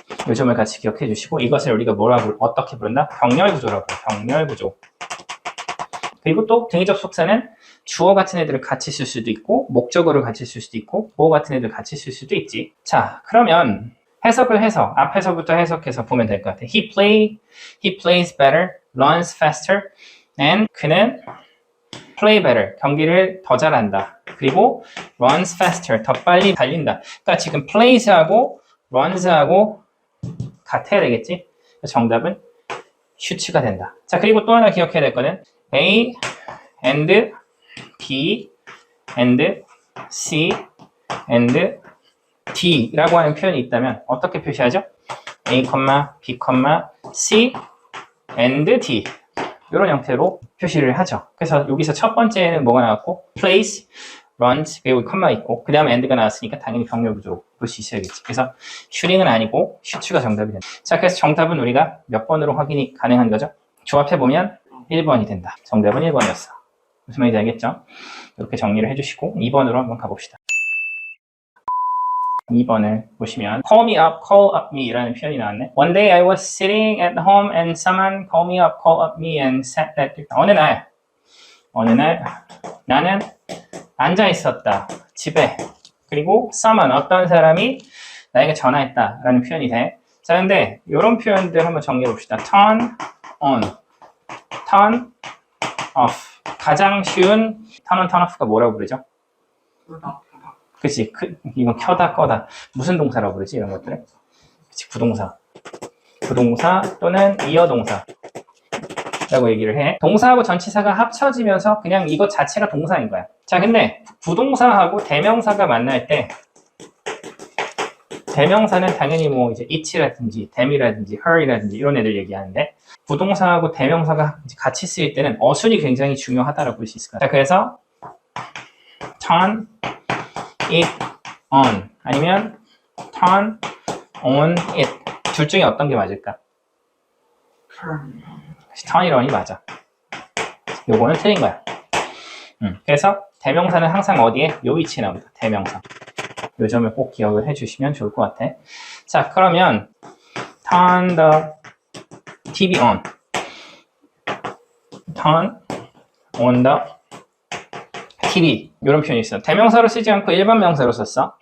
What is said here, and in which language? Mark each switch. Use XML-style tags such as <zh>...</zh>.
<ko>이 점을 같이 기억해 주시고 이것을 우리가 어떻게 부른다? 병렬 구조라고. 병렬 구조. 그리고 또 등위 접속사는 주어 같은 애들을 같이 쓸 수도 있고 목적어를 같이 쓸 수도 있고 보어 같은 애들 같이 쓸 수도 있지. 자, 그러면 해석을 해서 앞에서부터 해석해서 보면 될 것 같아.</ko> <en>He plays better, runs faster, and</en> <ko>그는</ko> <en>play better,</en> <ko>경기를 더 잘한다. 그리고 runs faster, 더 빨리 달린다. 그러니까 지금 plays하고 runs하고 같아야 되겠지? 정답은 슈츠가 된다. 자, 그리고 또 하나 기억해야 될 거는 A and B and C and D라고 하는 표현이 있다면 어떻게 표시하죠? A, B, C and D 이런 형태로 표시를 하죠. 그래서 여기서 첫 번째는 뭐가 나왔고 plays, runs, 그리고 컴마 있고 그 다음에 and가 나왔으니까 당연히 병렬 구조로 볼 수 있어야겠지. 그래서 슈링은 아니고 슈츠가 정답이 된다. 자, 그래서 정답은 우리가 몇 번으로 확인이 가능한 거죠? 조합해보면 1번이 된다. 정답은 1번이었어. 무슨 말인지 알겠죠? 이렇게 정리를 해주시고 2번으로 한번 가봅시다. 2번을 보시면 call up me 라는 표현이 나왔네.</ko> <en>One day I was sitting at home and someone call up me and said that</en> <ko>어느 날 나는 앉아 있었다. 집에. 그리고 someone 어떤 사람이 나에게 전화했다 라는 표현이 돼. 자, 근데 이런 표현들 한번 정리해 봅시다. turn on, turn off. 가장 쉬운 turn on, turn off가 뭐라고 부르죠? 그치, 이건 켜다, 꺼다. 무슨 동사라고 부르지, 이런 것들을? 그치, 부동사 또는 이어동사. 라고 얘기를 해. 동사하고 전치사가 합쳐지면서 그냥 이것 자체가 동사인 거야. 자, 근데 부동사하고 대명사가 만날 때 대명사는 당연히 뭐 이제 it라든지 them이라든지 her이라든지 이런 애들 얘기하는데 부동사하고 대명사가 같이 쓰일 때는 어순이 굉장히 중요하다고 볼 수 있을 거야. 자, 그래서</ko> <en>turn it on</en> <ko>아니면</ko> <en>turn on it</en> <ko>둘 중에 어떤 게 맞을까?</ko> <en>turn it on이 맞아.</en> <ko>요거는 틀린 거야. 그래서 대명사는 항상 어디에? 요 위치에 나옵니다. 대명사. 요 점을 꼭 기억을 해주시면 좋을 것 같아. 자, 그러면</ko> <en>turn the TV on. turn on the TV</en> <ko>이런 표현이 있어. 대명사로 쓰지 않고 일반 명사로 썼어.</ko>